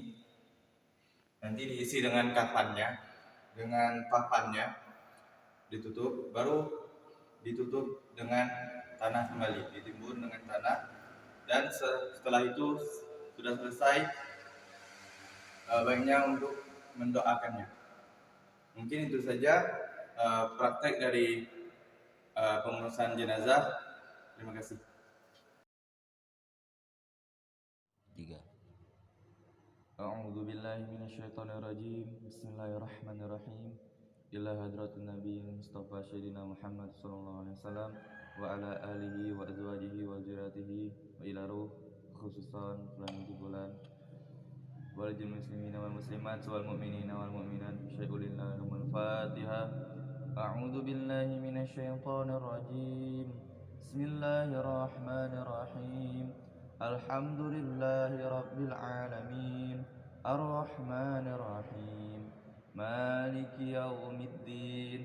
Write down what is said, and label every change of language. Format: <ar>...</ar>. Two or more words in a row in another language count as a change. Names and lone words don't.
<id>Nanti diisi dengan kafannya, dengan papannya, ditutup, baru ditutup dengan tanah kembali, ditimbun dengan tanah, dan setelah itu sudah selesai baiknya untuk mendoakannya. Mungkin itu saja praktek dari pengurusan jenazah. Terima kasih. 3.</id> <ar>أعوذ بالله من الشيطان الرجيم. بسم الله الرحمن الرحيم. إلى حضرة النبي المصطفى سيدنا محمد صلى الله عليه وسلم وعلى آله وأزواجه وذريته وإلى روح خصوصا bulan والمسلمين والمسلمات والمؤمنين والمؤمنات شيء لله والفاتحة. أعوذ بالله من الشيطان الرجيم. بسم الله الرحمن الرحيم. الحمد لله رب العالمين. الرحمن الرحيم. مالك يوم الدين.</ar>